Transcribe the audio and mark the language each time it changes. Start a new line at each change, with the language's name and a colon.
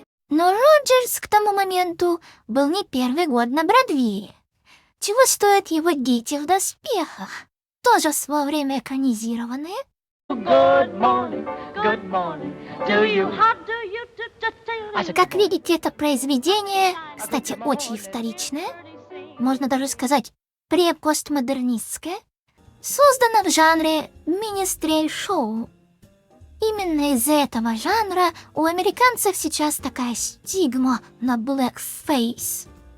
Russian: Но Роджерс к тому моменту был не первый год на Бродвее. Чего стоят его «Дети в доспехах», тоже в свое время экранизированные.
English: Good morning, good morning. Do you
Russian: Как видите, это произведение, кстати, очень вторичное, можно даже сказать пре-постмодернистское, создано в жанре министрель-шоу. Именно из-за этого жанра у американцев сейчас такая стигма на blackface.